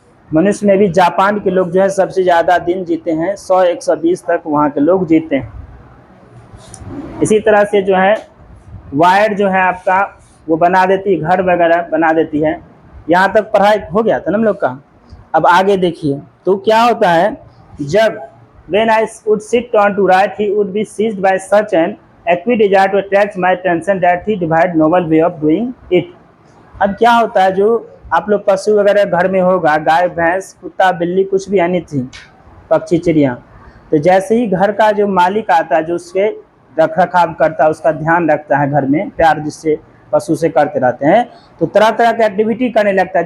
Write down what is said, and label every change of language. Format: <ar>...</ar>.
<hi>मनुष्य में भी जापान के लोग जो है सबसे ज़्यादा दिन जीते हैं, 100-120 तक वहाँ के लोग जीते हैं। इसी तरह से जो है वायर जो है आपका वो बना देती है, घर वगैरह बना देती है। यहाँ तक पढ़ाई हो गया था ना हम लोग का। अब आगे देखिए तो क्या होता है, जब</hi> <en>when I would sit down to write he would be seized by such an acute desire to attract my attention that he devised novel way of doing it।</en> <hi>अब क्या होता है, जो आप लोग पशु वगैरह घर में होगा, गाय भैंस कुत्ता बिल्ली कुछ भी यानी थी, पक्षी चिड़िया, तो जैसे ही घर का जो मालिक आता है, जो उसके रख रखाव करता है, उसका ध्यान रखता है घर में, प्यार जिससे पशु से करते रहते हैं, तो तरह तरह की एक्टिविटी करने लगता है।</hi>